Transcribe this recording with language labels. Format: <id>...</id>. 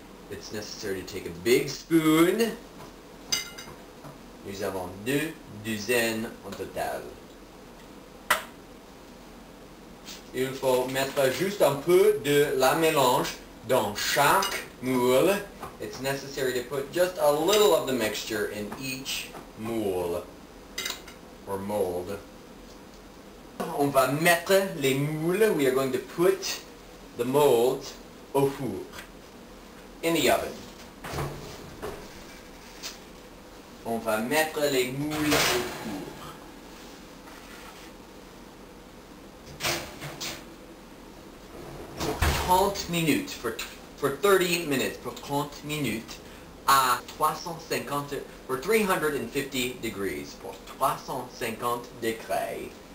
<en>It's necessary to take a big spoon.</en> <fr>Nous avons 2 douzaines en total. Il faut mettre juste un peu de la mélange dans chaque moule.</fr> <en>It's necessary to put just a little of the mixture in each moule or mold.</en> <fr>On va mettre les moules.</fr> <en>We are going to put the molds</en> <fr>au four,</fr> <en>in the oven.</en> <fr>On va mettre les moules au four. Pour 30 minutes,</fr> <en>for 30 minutes,</en> <fr>pour 30 minutes, à 350,</fr> <en>for 350 degrees,</en> <fr>pour 350 degrés.</fr>